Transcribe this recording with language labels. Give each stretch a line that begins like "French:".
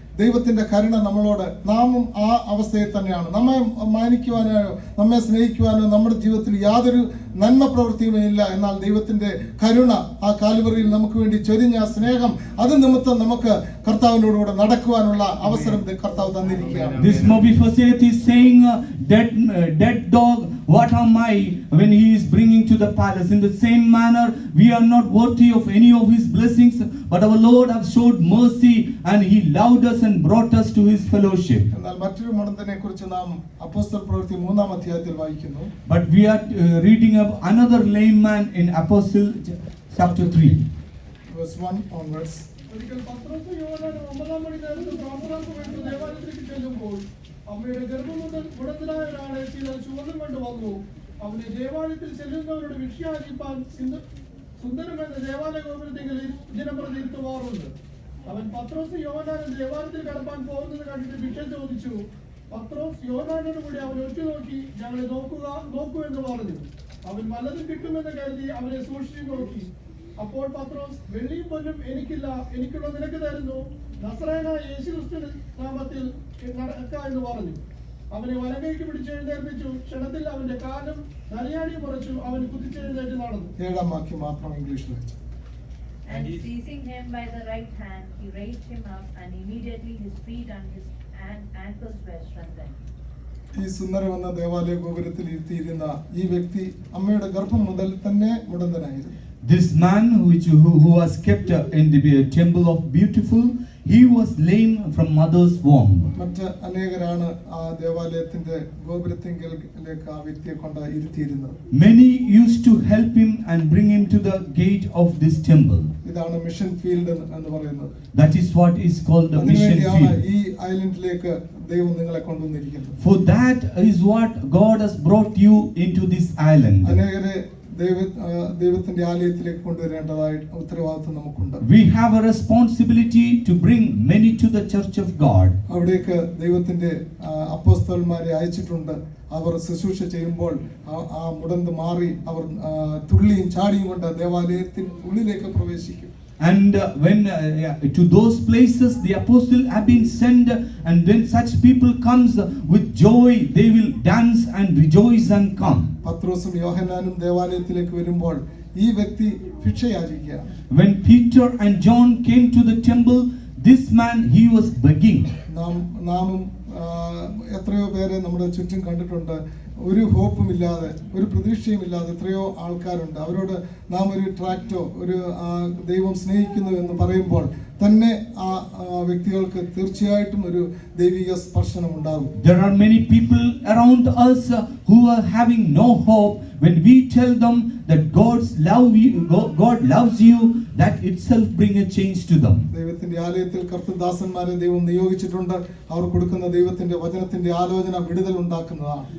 Malayalam: ദൈവത്തിന്റെ കരുണ നമ്മളോട്, നാമും ആ അവസ്ഥയിൽ തന്നെയാണ്. നമ്മെ മാനിക്കുവാനോ നമ്മെ സ്നേഹിക്കുവാനോ നമ്മുടെ ജീവിതത്തിൽ യാതൊരു നന്മ പ്രവൃത്തിയുമേ ഇല്ല. എന്നാൽ ദൈവത്തിന്റെ കരുണ ആ കാൽവറിയിൽ നമുക്ക് വേണ്ടി ചൊരിഞ്ഞ സ്നേഹം, അത് നിമിത്തം നമുക്ക് കർത്താവിനോടുകൂടെ നടക്കുവാനുള്ള അവസരം കർത്താവ് തന്നിരിക്കുകയാണ്.
English: This Mephibosheth is saying, dead dog, what am I, when he is bringing to the palace. In the same manner, we are not worthy of any of his blessings, but our Lord has showed mercy and he loved us and brought us to his fellowship.
Malayalam: എന്നാൽ മറ്റൊരു മുടന്തനെ കുറിച്ച് നാം അപ്പോസ്തല പ്രവൃത്തി 3-ാം അധ്യായത്തിൽ വായിക്കുന്നു.
English: But we are reading of another lame man in Apostle chapter 3. Verse 1 onwards.
Malayalam: ഒരിക്കൽ പത്രോസ് യോഹന്നാനും 9-ാം മണി നേരത്ത് പ്രാർത്ഥനാസമയത്ത് ദേവാലയത്തിലേക്ക് ചെല്ലുമ്പോൾ അമ്മയുടെ ഗർഭം മുതൽ മുടന്തനായ ഒരാളെ ചിലർ ചുവന്നും കൊണ്ട് വന്നു. അവനെ ദേവാലയത്തിൽ ചെല്ലുന്നവരുടെ വിഷയാചിപ്പാൻ സുന്ദരമെന്ന ദേവാലയ ഗോപുരത്തിൽ ദിനംപ്രതി ഇരുത്തുവാറുണ്ട്. അവൻ പത്രോസ് യോഹന്നാനും ദേവാലയത്തിൽ കടപ്പാൻ പോകുന്നത് കണ്ടിട്ട് ഭിക്ഷ ചോദിച്ചു. പത്രോസ് യോഹന്നാനോട് കൂടി അവൻ ഒറ്റുനോക്കി, ഞങ്ങളെ നോക്കൂ എന്ന് പറഞ്ഞു. അവൻ വല്ലതും കിട്ടുമെന്ന് കരുതി അവനെ സൂക്ഷിച്ചു നോക്കി. അപ്പോൾ പത്രോസ്, വെള്ളിയും പൊന്നും എനിക്കില്ല, എനിക്കുള്ള നിനക്ക് തരുന്നു, നസറേയനായ യേശുക്രിസ്തുവിന്റെ നാമത്തിൽ നടക്ക എന്ന് പറഞ്ഞു. അവനെ വലങ്കൈക്ക് പിടിച്ച് എഴുന്നേൽപ്പിച്ചു. ക്ഷണത്തിൽ അവന്റെ കാലും നരിയാണി മുറച്ചു. അവൻ കുതിച്ചെഴുന്നേറ്റ് നടന്നു. 7-ാം വാക്യം മാത്രം ഇംഗ്ലീഷിൽ വെച്ചു.
English: And seizing him by the right hand, he raised him up, and immediately his feet and his ankles were strengthened.
Malayalam: ഈ സുന്ദരമെന്ന ദേവാലയ ഗോപുരത്തിൽ ഇരുത്തിയിരുന്ന ഈ വ്യക്തി അമ്മയുടെ ഗർഭം മുതൽ തന്നെ മുടന്തനായിരുന്നു.
English: This man who was kept in the temple of Beautiful, he was lame from mother's womb.
Malayalam: മറ്റ് അനേകരാണ് ആ ദേവാലയത്തിന്റെ ഗോപുരത്തിലേക്ക് ആ വ്യക്തിയെ കൊണ്ട് ഇരുത്തിയിരുന്നത്.
English: Many used to help him and bring him to the gate of this temple.
Malayalam: ഇതാണ് മിഷൻ ഫീൽഡ് എന്ന് പറയുന്നത്.
English: That is what is called the mission field.
Malayalam: ഈ ഐലൻഡിലേക്ക് ദൈവം നിങ്ങളെ കൊണ്ടുവന്നിരിക്കുന്നത്.
English: For that is what God has brought you into this island.
Malayalam: അനേകരെ ദൈവത്തിന്റെ ആലയത്തിലേക്ക് കൊണ്ടുവരേണ്ടതായ ഉത്തരവാദിത്വം നമുക്കുണ്ട്.
English: We have a responsibility to bring many to the church of God.
Malayalam: അവിടേക്ക് ദൈവത്തിന്റെ അപ്പോസ്തലന്മാരെ അയച്ചിട്ടുണ്ട്. അവർ ശുശ്രൂഷ ചെയ്യുമ്പോൾ ആ മുടന്ത് മാറി അവർ തുള്ളിയും ചാടിയും കൊണ്ട് ദേവാലയത്തിന് ഉള്ളിലേക്ക് പ്രവേശിക്കും.
English: And when to those places the apostle have been sent, and when such people comes with joy, they will dance and rejoice and come.
Malayalam: പത്രോസും യോഹന്നാനും ദേവാലയത്തിലേക്ക് വരുമ്പോൾ ഈ വ്യക്തി ഭിക്ഷ യാചിക്കുകയാണ്.
English: When Peter and John came to the temple, this man he was begging.
Malayalam: നാമും എത്രയോ പേരെ നമ്മുടെ ചുറ്റും കണ്ടിട്ടുണ്ട്. ഒരു ഹോപ്പും ഇല്ലാതെ, ഒരു പ്രതീക്ഷയും ഇല്ലാതെ എത്രയോ ആൾക്കാരുണ്ട്. അവരോട് നാം ഒരു ട്രാക്റ്റോ ഒരു ദൈവം സ്നേഹിക്കുന്നു എന്ന് പറയുമ്പോൾ തന്നെ ആ വ്യക്തികൾക്ക് തീർച്ചയായിട്ടും ഒരു ദൈവിക സ്പർശനം ഉണ്ടാകും.
English: There are many people around us who are having no hope. When we tell them that God loves you, that itself bring a change to them.
Malayalam: ദൈവത്തിന്റെ ആലയത്തിൽ കർത്തൃദാസന്മാരെ ദൈവം നിയോഗിച്ചിട്ടുണ്ട്. അവർ കൊടുക്കുന്ന ദൈവത്തിന്റെ വചനത്തിന്റെ ആലോചന വിടുതൽ ഉണ്ടാക്കുന്നതാണ്.